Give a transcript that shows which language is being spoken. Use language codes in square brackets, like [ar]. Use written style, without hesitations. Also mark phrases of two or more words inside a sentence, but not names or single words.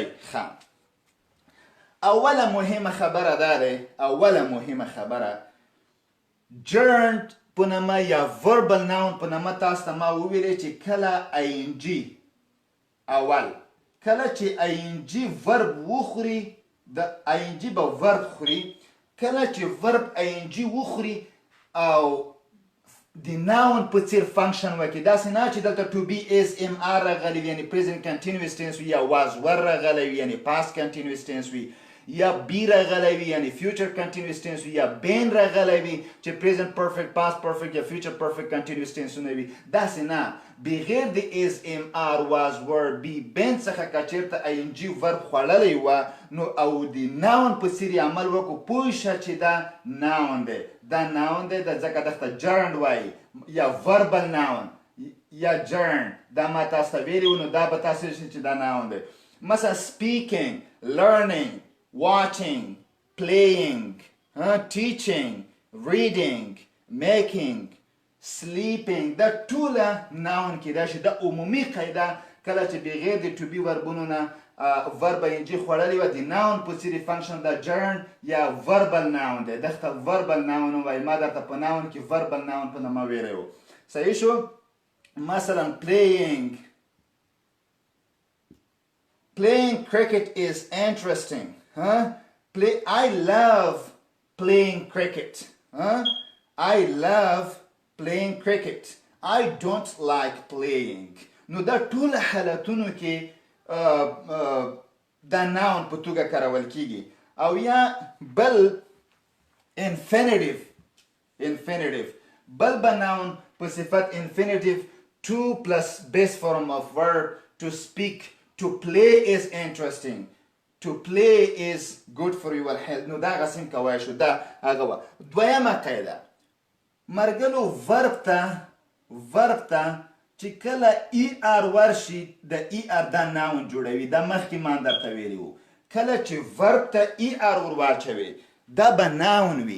[ps] ښه، اوله مهمه خبره دا دی، اوله مهمه خبره جرنډ په نامه یا [en] verbal noun [ps] په نامه تاسو ته ما وویلی چې کله ING اول کله چې ING ورب وخوري د ING به ورب خوري. کله چې ورب ING وخوري او د ناون په څیر فنکشن وکړي. داسې نه چې دلته [en] to be is MR [ps] راغلی وي یعنې [en] present continuous tense [ps] وي، یا [en] was were [ps] راغلی وي یعنې [en] past continuous tense [ps] وي، یا be راغلی وي یعنې [en] future continuous tense [ps] وي، یا been راغلی وي چې [en] present perfect past perfect [ps] یا [en] future perfect continuous tense [ps] ونه وي. داسې نه، بغیر د [en] is MR was were be been [ps] څخه که چېرته ING ورب خوړلی وه نو او د ناون په څیر یې عمل وکړو پوه شه چې دا ناون دی. دا ناون دی ځکه دغه جرنډ وایي یا [en] verbal noun [ps] یا جرنډ. دا ما تاسو ته ویلي و نو دا به تاسو شي چې دا ناون دی. مثلا [en] speaking learning watching playing teaching reading making sleeping [ps] دا ټوله ناون کېدای شي. دا عمومي قاعده کله چې بغیر د [en] to be [ps] وربونو نه ورب ING خوړلی وه د ناون په څیر فنکشن دا جرن یا وربل ناون دی. دغه [en] verbal noun [ps] وایي. ما درته په ناون کې [en] verbal noun [ps] په نامه ویلی و. صحیح شو. مثلا [en] playing cricket is interesting. I love playing cricket. I love playing cricket. I don't like playing. [ps] نو دا ټول حالتونو کې دا ناون په توګه کارول کیږي. او یا بل [en] infinitive [ps] بل به ناون په صفت [en] infinitive to plus base form of verb to speak. To play is interesting. To play is good for your health. [ps] نو دا غسیم کوای شو. دا هغه وه. دویمه قاعده مرګلو ورب ته چې کله ER ورشي د ER دا ناون جوړوي. دا مخکې ما درته ویلي وو. کله چې ورب ته ER ور واچوي دا به ناون وي.